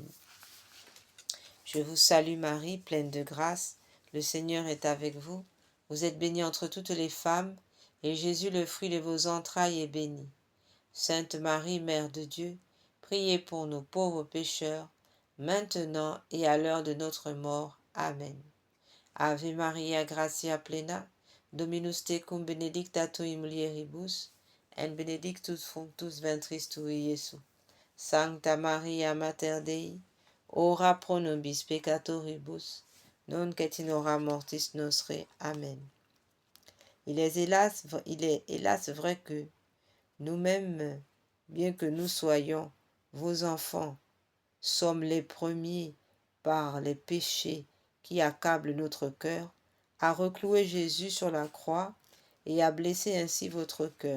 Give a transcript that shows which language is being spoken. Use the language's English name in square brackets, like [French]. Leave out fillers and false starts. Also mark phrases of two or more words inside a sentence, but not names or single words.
[French] Je vous salue Marie, pleine de grâce. Le Seigneur est avec vous. Vous êtes bénie entre toutes les femmes, et Jésus, le fruit de vos entrailles, est béni. Sainte Marie, Mère de Dieu, priez pour nous pauvres pécheurs, maintenant et à l'heure de notre mort. Amen. [Latin] Ave Maria, gratia plena, Dominus tecum benedicta tu in mulieribus, et benedictus fructus ventris tui, Iesus. Sancta Maria, Mater Dei, ora pro nobis peccatoribus, nunc et in hora mortis nostre. Amen. [French] Il est hélas vrai que nous-mêmes, bien que nous soyons vos enfants, sommes les premiers, par les péchés qui accablent notre cœur, à reclouer Jésus sur la croix et à blesser ainsi votre cœur.